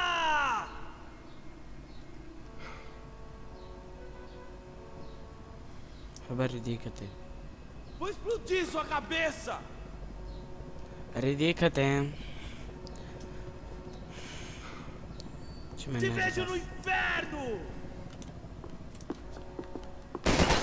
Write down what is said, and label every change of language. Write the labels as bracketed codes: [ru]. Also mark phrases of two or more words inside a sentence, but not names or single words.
[ro] Hai bă, ridică-te. [pt] Vou explodir sua cabeça! [ro] Ridică-te. Ce [pt] Te [ro] menervă. [pt] vejo no inferno!